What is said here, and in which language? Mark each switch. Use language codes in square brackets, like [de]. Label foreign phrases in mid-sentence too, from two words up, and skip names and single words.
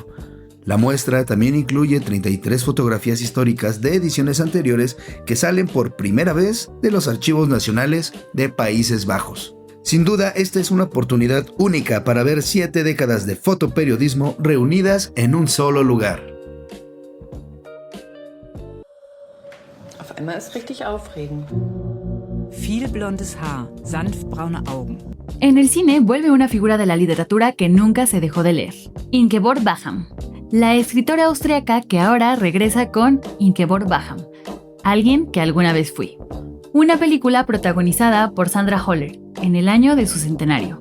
[es] La muestra también incluye 33 fotografías históricas de ediciones anteriores que salen por primera vez de los archivos nacionales de Países Bajos. Sin duda, esta es una oportunidad única para ver 7 décadas de fotoperiodismo reunidas en un solo lugar. [de] Auf einmal ist richtig aufregend. Viel blondes Haar, sanft braune Augen. [es] En el cine vuelve una figura de la literatura que nunca se dejó de leer, Ingeborg Bachmann, la escritora austriaca que ahora regresa con Ingeborg Bachmann, alguien que alguna vez fui. Una película protagonizada por Sandra Hüller, en el año de su centenario.